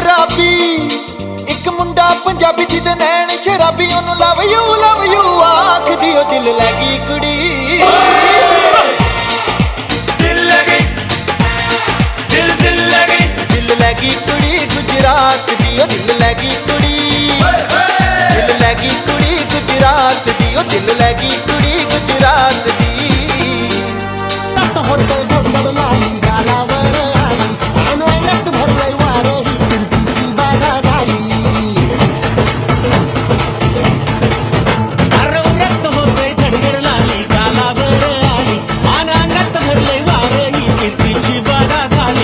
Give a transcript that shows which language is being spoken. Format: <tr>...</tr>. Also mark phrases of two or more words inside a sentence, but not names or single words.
<pa>ਭਾਬੀ ਇੱਕ ਮੁੰਡਾ ਪੰਜਾਬੀ ਜਿਹਦੇ ਨੈਣ ਸ਼ਰਾਬੀ ਉਹਨੂੰ</pa> <en>love you</en> <pa>ਆਖਦੀ ਉਹ ਦਿਲ ਲੈ ਗਈ ਕੁੜੀ ਦਿਲ ਲੈ ਗਈ ਦਿਲ ਲੈ ਗਈ ਕੁੜੀ ਗੁਜਰਾਤ ਦੀ ਉਹ ਦਿਲ ਲੈ ਗਈ ਕੁੜੀ ਦਿਲ ਲੈ ਗਈ ਕੁੜੀ ਗੁਜਰਾਤ ਦੀ ਉਹ ਦਿਲ ਲੈ ਗਈ ਕੁੜੀ ਗੁਜਰਾਤ ਦੀ</pa> <mr>तट होते गडबड लाली गालावर आली आणि अंगात भरलंय वारं ही फिरतीची बाधा झाली अरे रक्त होतंय धडधड लाली गालावर आली आणि अंगात भरलंय वारं ही फिरतीची बाधा झाली</mr>